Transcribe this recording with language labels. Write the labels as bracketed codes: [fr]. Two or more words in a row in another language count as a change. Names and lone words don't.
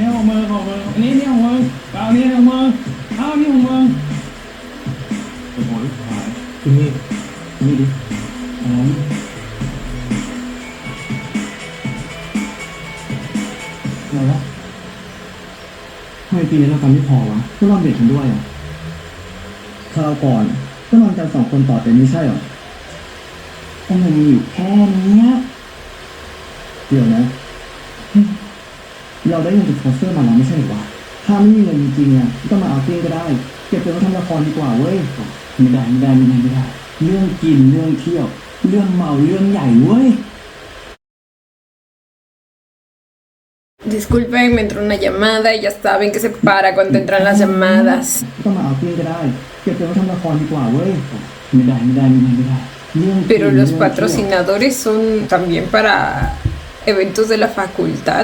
[th] ¿ ทำไมปีนี้เราทำไม่พอวะก็ลองเดทกันด้วยอ่ะคราวก่อนก็นอนกัน2 คนต่อแต่ไม่ใช่หรอทำไมมีอยู่แค่นี้เดี๋ยวนะ เราได้เงินจากสปอนเซอร์มาแล้วไม่ใช่หรอวะถ้าไม่มีเงินจริงๆอ่ะก็มาเอาติ้งก็ได้เก็บเงินมาทำละครดีกว่าเว้ยไม่ได้เรื่องกินเรื่องเที่ยวเรื่องเมาเรื่องใหญ่เว้ย [es] Disculpen, me entró una llamada y ya saben que se para cuando entran las llamadas. Pero los patrocinadores son también para eventos de la facultad.